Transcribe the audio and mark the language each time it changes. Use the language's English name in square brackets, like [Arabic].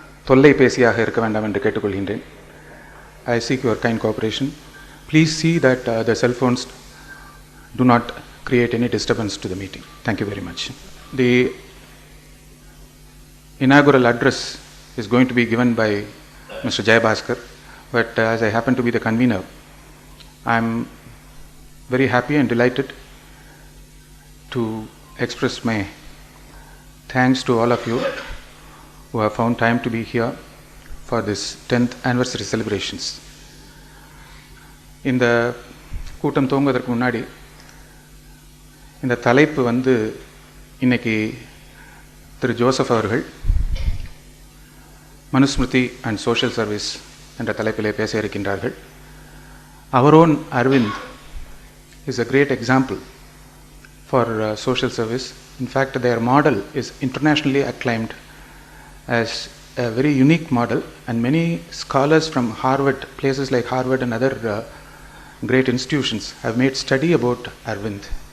[Tamil] தொல்லைபேசியாக இருக்க வேண்டாம் என்று கேட்டுக்கொள்கின்றேன். [English] I seek your kind cooperation. Please see that the cell phones do not create any disturbance to the meeting. Thank you very much. The inaugural address is going to be given by Mr. Jay Bhaskar, but as I happen to be the convener, I am very happy and delighted to express my thanks to all of you who have found time to be here for this 10th anniversary celebrations. [Tamil] இந்த கூட்டம் துவங்குவதற்கு முன்னாடி இந்த தலைப்பு இன்னைக்கு திரு Joseph அவர்கள் Manusmriti and social service என்ற தலைப்பிலே பேச இருக்கின்றார்கள். [English] Our own Arvind is a great example for social service. In fact, their model is internationally acclaimed as a very unique model, and many scholars from Harvard, places like Harvard and other great institutions have made study about Arvind.